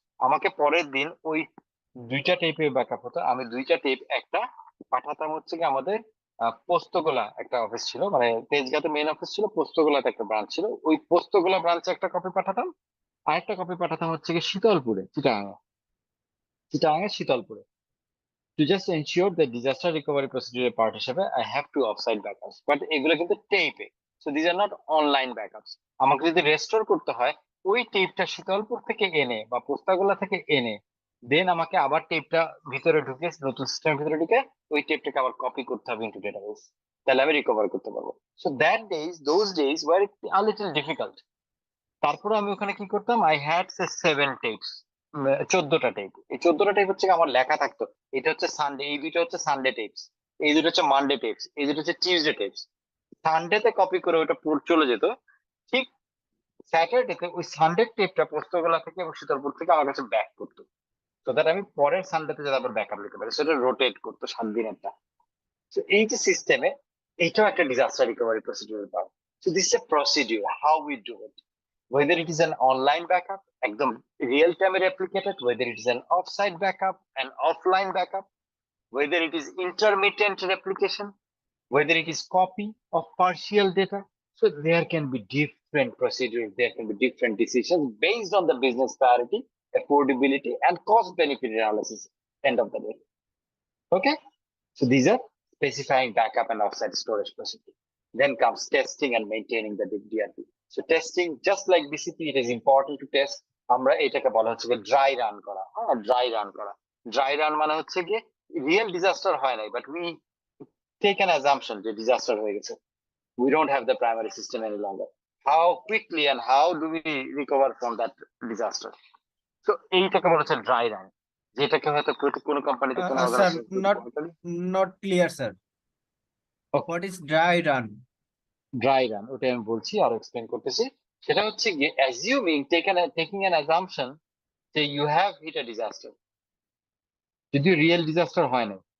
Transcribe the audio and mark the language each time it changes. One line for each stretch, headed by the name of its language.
Bangla: আমাকে পরের দিন ওই 2টা টেপে ব্যাকআপ হতো. আমি 2টা টেপ একটা পাঠাতাম হচ্ছে কি আমাদের পোস্তগোলা একটা অফিস ছিল, মানে তেজগাঁতে মেইন অফিস ছিল, পোস্তগোলাতে একটা ব্রাঞ্চ ছিল. ওই পোস্তগোলা ব্রাঞ্চে একটা কপি পাঠাতাম, আরেকটা কপি পাঠাতাম হচ্ছে কি শীতলপুরে, চিটাগাঙে শীতলপুরে.
English: To just ensure the disaster recovery procedure part
Bangla: হিসেবে
English: I have to offsite backups, but
Bangla: এগুলো কিন্তু টেপে,
English: so these are not online backups.
Bangla: আমাকে যদি রেস্টোর করতে হয়, ওই টেপটা শীতলপুর থেকে এনে বা পোস্তাগোলা থেকে এনে, দেন আমাকে আবার টেপটা ভিতরে ঢুকে নতুন সিস্টেমের ভিতরে ঢুকে ওই টেপটাকে আবার কপি করতে হবে
English: into database,
Bangla: তাহলে আমি রিকভার করতে পারবো.
English: So those days were a little difficult.
Bangla: তারপরে আমি ওখানে কি করতাম,
English: I had say 7 tapes,
Bangla: 14টা tape. এই 14টা টেপ হচ্ছে আমার লেখা থাকতো, এটা হচ্ছে সানডে, এই দুইটা হচ্ছে সানডে টেপস, এই দুটো হচ্ছে মানডে টেপস, এই দুটো হচ্ছে টিউসডে টেপস. সানডেতে কপি করে ওটা চলে যেত, ঠিক স্যাটারডেতে ওই সানডে টেপটা পোস্তগোলা থেকে এবং শীতলপুর থেকে আমার কাছে ব্যাক করতো, তো দ্যাট আমি পরের সানডেতে যাতে আবার ব্যাকআপ নিতে পারি, সেটা রোটেট করতো 7 দিনেরটা। তো এই যে সিস্টেমে, এইটাও একটা disaster recovery procedure part.
English: So this is a procedure how we do it, whether it is an online backup একদম real time replicated, whether it is an offsite backup, an offline backup, whether it is intermittent replication, whether it is copy of partial data. So there can be different procedures, there can be different decisions based on the business priority, affordability, and cost benefit analysis end of the day. Okay, so these are specifying backup and offsite storage procedure. Then comes testing and maintaining the DRP. So testing, just like BCP, it is important to test.
Bangla: আমরা এটাকে বলা হচ্ছে dry run করা। হ্যাঁ, dry run করা। Dry run মানে হচ্ছে গিয়ে রিয়েল ডিজাস্টার হয় নাই,
English: but we take an assumption
Bangla: যে ডিজাস্টার হয়ে গেছে।
English: We don't have the primary system any longer. How quickly and how do we recover from that disaster?
Bangla: So এইটাকে বলা হচ্ছে ড্রাই রান, যেটাকে হয়তো কোনো কোম্পানিতে কোনো
English: Sir,
Bangla: organisation
English: not clear, sir. Okay. What is dry run?
Bangla: Dry run, ওটা আমি বলছি আর এক্সপ্লেন করতেছি। সেটা হচ্ছে গিয়ে
English: assuming taking an assumption
Bangla: যে
English: you have hit a disaster,
Bangla: যদিও রিয়েল ডিজাস্টার হয় না।